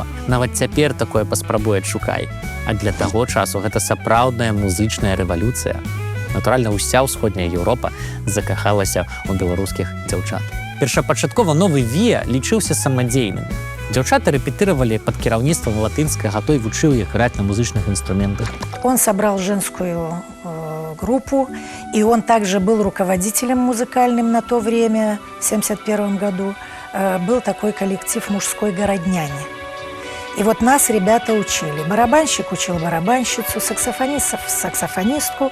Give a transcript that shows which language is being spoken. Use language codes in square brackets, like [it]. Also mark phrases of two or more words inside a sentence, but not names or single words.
[be] Нават цяпер такое паспрабуе шукай. А для таго часу гэта сапраўдная музычная рэвалюцыя. Натуральна, уся ўсходняя Еўропа закахалася ў беларускіх дзяўчат. Першапачаткова новы ВІА лічыўся самадзейным. Дзяўчаты рэпетыравалі пад кіраўніцтвам латынскага, той вучыў іх граць на музычных инструментах. [ru] Он собрал женскую группу, и он также был руководителем музыкальным на то время, в 1971 году. Был такой коллектив «Мужской городняне». И вот нас ребята учили. Барабанщик учил барабанщицу, саксофонистов саксофонистку.